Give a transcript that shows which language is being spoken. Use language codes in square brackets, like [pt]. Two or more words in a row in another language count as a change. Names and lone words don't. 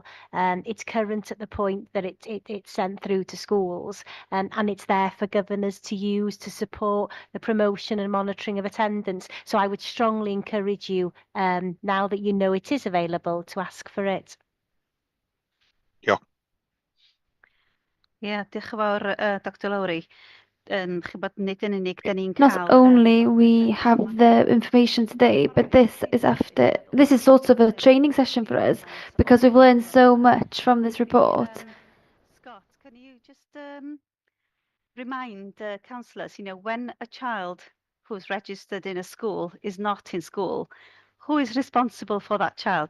[en] It's current at the point that it's sent through to schools, and it's there for governors to use to support the promotion and monitoring of attendance. So I would strongly encourage you, now that you know it is available, to ask for it. Yeah. Yeah, [cy] diolch yn fawr, Dr Lowry. Nid yn unig, da ni'n [en] Not [cy] cael... [en] only we have the information today, but this is sort of a training session for us because we've learned so much from this report. Scott, can you just remind councillors, when a child who's registered in a school is not in school, who is responsible for that child?